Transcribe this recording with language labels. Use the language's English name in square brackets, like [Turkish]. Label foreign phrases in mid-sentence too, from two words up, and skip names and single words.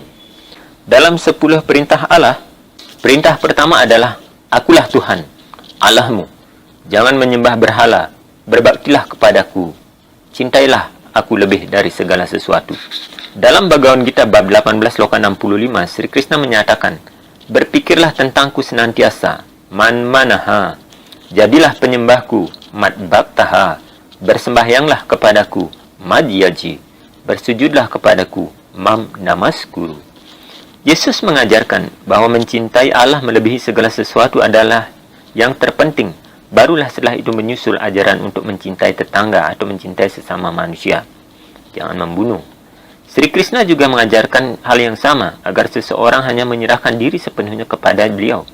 [Indonesian] Dalam 10 perintah Allah, perintah pertama adalah, "Akulah Tuhan, Allahmu. Jangan menyembah berhala, berbaktilah kepadaku. Cintailah aku lebih dari segala sesuatu." Dalam Bhagavad Gita bab 18 sloka 65, Sri Krishna menyatakan, "Berpikirlah tentangku senantiasa, [Sanskrit] man manaha. [Indonesian] Jadilah penyembahku, [Sanskrit] mat bhaktaha. [Indonesian] Bersembahyanglah kepadaku, madhyaji. Bersujudlah kepadaku, [Sanskrit] mam namaskuru." [Indonesian] Yesus mengajarkan bahwa mencintai Allah melebihi segala sesuatu adalah yang terpenting. Barulah setelah itu menyusul ajaran untuk mencintai tetangga atau mencintai sesama manusia. Jangan membunuh. Sri Krishna juga mengajarkan hal yang sama, agar seseorang hanya menyerahkan diri sepenuhnya kepada beliau.